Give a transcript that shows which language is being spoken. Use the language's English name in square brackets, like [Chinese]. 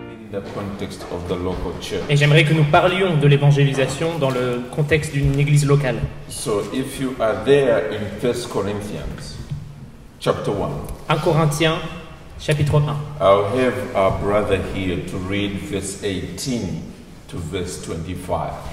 [English] the context of the local church. [French] Et j'aimerais que nous parlions de l'évangélisation dans le contexte d'une église locale. [English] So if you are there in 1 Corinthians chapter 1, [French] 1 Corinthiens, chapitre 1. [English] I'll have our brother here to read verse 18 to verse 25.